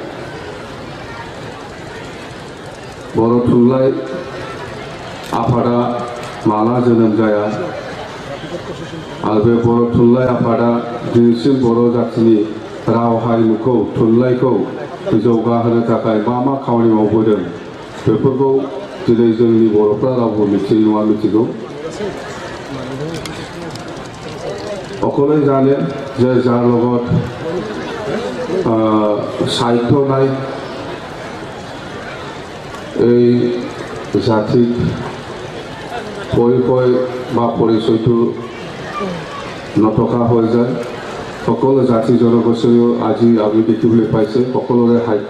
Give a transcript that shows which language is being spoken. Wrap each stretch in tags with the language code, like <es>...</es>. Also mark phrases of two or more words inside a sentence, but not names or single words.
<brx>बर' थुनलाइ आफादा माला जोनोम जाया आरो बे बर' थुनलाइ आफादा दिनैसिम बर' जातिनि राव हारिमुखौ थुनलाइखौ जौगाहोनो थाखाय मा खामानि मावबोदों बेफोरखौ दिनै जोंनि बर'फ्रा रावबो मिथियै नङा मिथिगौ</brx> <as>অকলে জানে যে যাৰ লগত साहित्य নাই এই জাতিক পৰিচয় বা পৰিচয়টো নথকা হৈ যায় সকলো জাতি জনগোষ্ঠীও আজি আমি দেখিবলৈ পাইছে সকলোৰে সাহিত্য</as>